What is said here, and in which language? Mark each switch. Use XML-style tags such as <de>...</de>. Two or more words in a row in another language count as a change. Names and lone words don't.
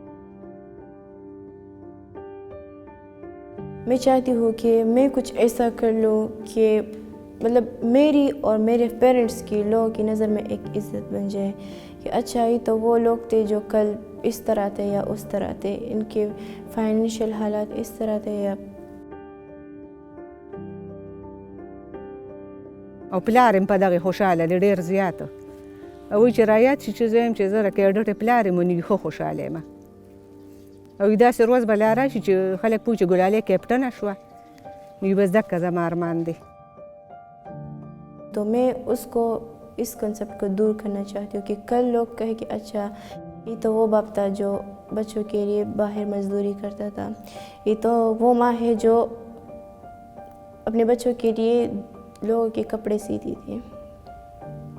<ur>میں چاہتی ہوں کہ میں کچھ ایسا کر لوں کہ مطلب میری اور میرے پیرنٹس کی لوگوں کی نظر میں ایک عزت بن جائے کہ اچھا ہی تو وہ لوگ تھے جو کل اس طرح تھے یا اس طرح تھے، ان کے فائنینشل حالات اس طرح تھے یا</ur> <ps>او پلار په دغه خوشاله دی ډېر زیاته. او چې رایاد شي چې زه یم چې زه د کیډټ پلار یم نو ښه خوشحاله یم. او داسې روز به لا راشي چې خلک پوه چې ګلالۍ کیپټنه شوه نو بس دقه زما ارمان دی.</ps> <ur>تو میں اس کو اس کانسیپٹ کو دور کرنا چاہتی ہوں کہ کل لوگ کہے کہ اچھا یہ تو وہ باپ تھا جو بچوں کے لیے باہر مزدوری کرتا تھا، یہ تو وہ ماں ہے جو اپنے بچوں کے لیے لوگوں کے کپڑے سیتی تھی.</ur>